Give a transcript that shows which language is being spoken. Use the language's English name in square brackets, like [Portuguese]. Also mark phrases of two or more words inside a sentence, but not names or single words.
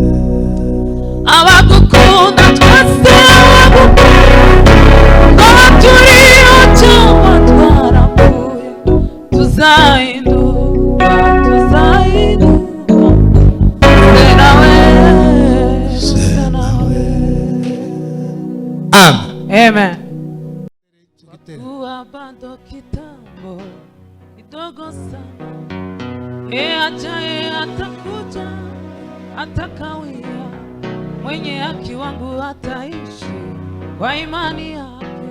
[Kinyarwanda] Abagukunda twese, twaba turiyo cyangwa twarapfuye, tuzahindurwa, dusa nawe, dusa nawe. Amen. [Swahili] Kuwa bado kitambo kidogo sana, ajaye atakuja, atakawia. Mwenye haki wangu ataishi kwa imani yake.